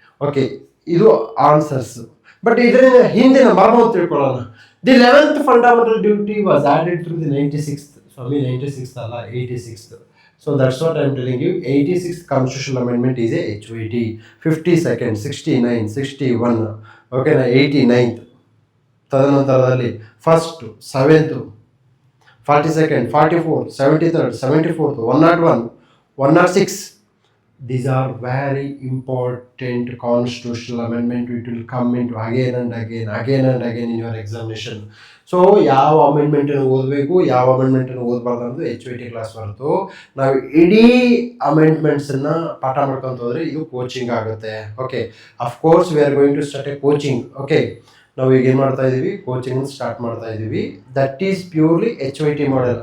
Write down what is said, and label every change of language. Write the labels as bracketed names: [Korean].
[Kannada] Okay, ಇದು answers. But ಇದರ ಹಿಂದಿನ ಮರ್ಮವನ್ನು ತಿಳ್ಕೊಳ್ಳೋಣ. [English] The 11th fundamental duty was added through the 96th. [Kannada] Swami 96th ಅಲ್ಲ, 86th. [English] So that's what I am telling you. 86th constitutional amendment is a HYT. 52nd, 69, 61, ಓಕೆನಾ, 89th. [Kannada] ತದನಂತರದಲ್ಲಿ 1st, 7th, 42nd, 44th, 73rd, 74th, 101, 106. [English] These are very important constitutional amendment. It will come into again and again in your examination. [Kannada] So ಯಾವ ಅಮೆಂಡ್ಮೆಂಟನ್ನು ಓದಬೇಕು, ಯಾವ ಅಮೆಂಡ್ಮೆಂಟನ್ನು ಓದಬಾರ್ದು ಅನ್ನೋದು HYT class ಹೊರತು ನಾವು ಇಡೀ ಅಮೆಂಡ್ಮೆಂಟ್ಸನ್ನು ಪಾಠ ಮಾಡ್ಕೊಂತ ಹೋದರೆ ಇದು ಕೋಚಿಂಗ್ ಆಗುತ್ತೆ. Okay, [English] Of course we are going to start a coaching. [Kannada] Okay, ನಾವು ಈಗ ಏನು ಮಾಡ್ತಾ ಇದ್ದೀವಿ, ಕೋಚಿಂಗ್ ಸ್ಟಾರ್ಟ್ ಮಾಡ್ತಾ ಇದ್ದೀವಿ. [English] That is purely HYT model.